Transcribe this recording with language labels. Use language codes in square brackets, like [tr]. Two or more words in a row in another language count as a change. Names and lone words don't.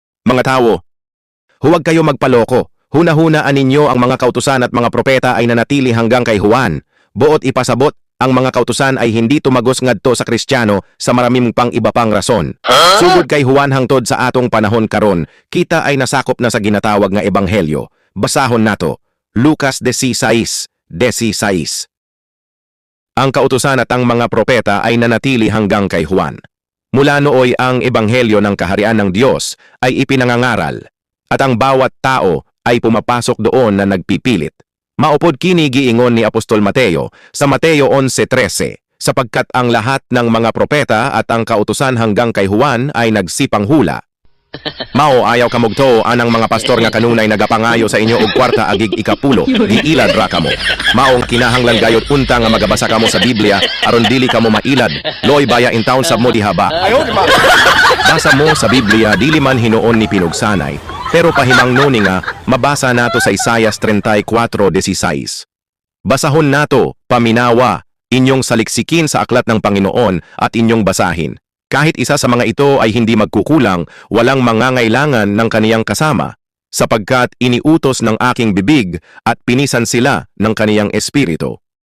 [tl] Mga tao, huwag kayo magpaloko. [ceb] Huna-hunaan ninyo [tl] ang mga kautusan at mga propeta ay nanatili hanggang kay Juan. [ceb] Buot ipasabot, [tl] ang mga kautusan ay hindi tumagos ngadto sa Kristiyano sa maraming pang iba pang rason. [ceb] Sugod kay Juan hangtod sa atong panahon karon, kita ay nasakop na sa ginatawag nga ebanghelyo. Basahon nato, Lucas 16:16. [tl] Ang kautusan at ang mga propeta ay nanatili hanggang kay Juan. Mula nooy ang ebanghelyo ng kaharian ng Diyos ay ipinangangaral, at ang bawat tao ay pumapasok doon na nagpipilit. [ceb] Maupod kini giingon ni Apostol Mateo sa Mateo 11:13, [tl] sapagkat ang lahat ng mga propeta at ang kautusan hanggang kay Juan ay nagsipang hula. [ceb] Mao ayaw kamugto anang mga pastor nga kanunay nagapangayo sa inyo og kwarta agig ikapulo, giilad ra kamo. Maong kinahanglan gayot unta nga magabasa kamo sa Biblia aron dili kamo mailad. Loy baya in town sa mo dihaba. Basa mo sa Biblia dili man hinuon ni pinugsanay, pero pahimangno ni nga mabasa nato sa Isaias 34:16. Basahon nato, paminawa, [tl] inyong saliksikin sa aklat ng Panginoon at inyong basahin. Kahit isa sa mga ito ay hindi magkukulang, walang mangangailangan ng kaniyang kasama, sapagkat iniutos ng aking bibig at pinisan sila ng kaniyang espiritu.